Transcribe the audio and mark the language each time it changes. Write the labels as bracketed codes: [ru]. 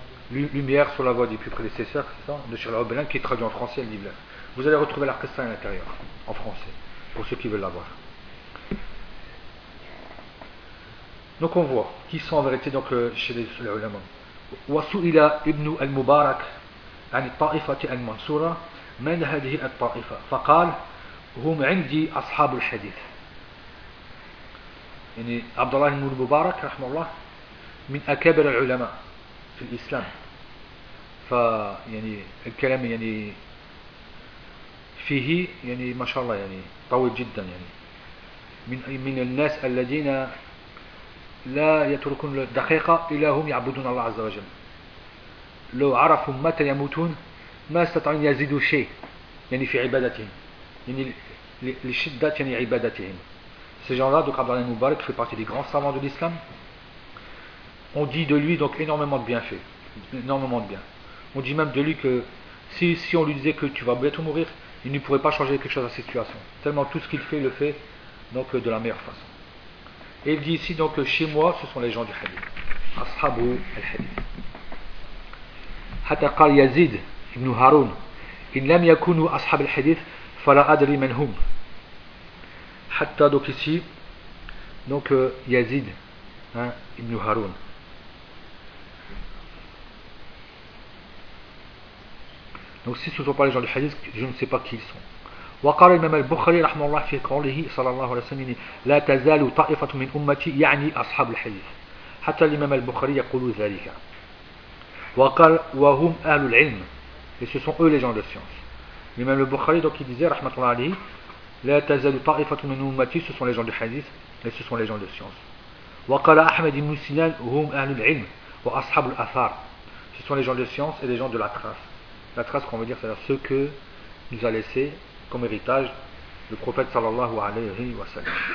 [fr] Lumière sur la voie des plus prédécesseurs, c'est ça, de Sheikh Al-Udaylan, qui est traduit en français, le livre. Vous allez retrouver l'arcestin à l'intérieur, en français, pour ceux qui veulent l'avoir. Donc on voit qui sont en vérité donc, chez les ulama. [ar] وسئل ابن المبارك عن الطائفة المنصورة من هذه الطائفة فقال هم عندي أصحاب الحديث يعني عبد الله بن المبارك رحمه الله من أكبر العلماء في الإسلام فيعني الكلام يعني فيه يعني ما شاء الله يعني طويل جدا يعني من الناس الذين لا يتركون الدقيقة إلا هم يعبدون الله عز وجل لو عرفوا متى يموتون ما استطاعوا أن يزيدوا شيء يعني في عبادتهم يعني لشدة يعني عبادتهم [fr] ces gens là donc Abd al-Rahman Mubarak fait partie des grands savants de l'islam. On dit de lui donc énormément de bienfaits, énormément de bien. On dit même de lui que si on lui disait que tu vas bientôt mourir, il ne pourrait pas changer quelque chose à sa situation, tellement tout ce qu'il fait, il le fait donc de la meilleure façon. Et il dit ici donc chez moi ce sont les gens du hadith, ashabu al-hadith. [ar] حتى قال يزيد بن هارون إن لم يكونوا أصحاب الحديث فلا أدري من هم حتى دوك [fr] ici donc يزيد بن هارون donc si ce sont pas les gens du hadith je ne sais pas qui ils sont. [ar] وقال الإمام البخاري رحمه الله في قوله صلى الله عليه وسلم لا تزال طائفة من أمتي يعني أصحاب الحديث حتى الإمام البخاري يقول ذلك وقال وهم أهل العلم [fr] et ce sont eux les gens de science. L'imam al-Bukhari donc il disait [ar] rahmatullah alayhi la tazal ta'ifatu min ummati, [fr] ce sont les gens du hadith et ce sont les gens de science. [ar] وقال أحمد بن سنان هم أهل العلم وأصحاب الآثار, [fr] ce sont les gens de science et les gens de la trace. La trace qu'on veut dire, c'est-à-dire ceux que nous a laissé comme héritage le prophète sallallahu alayhi wa sallam.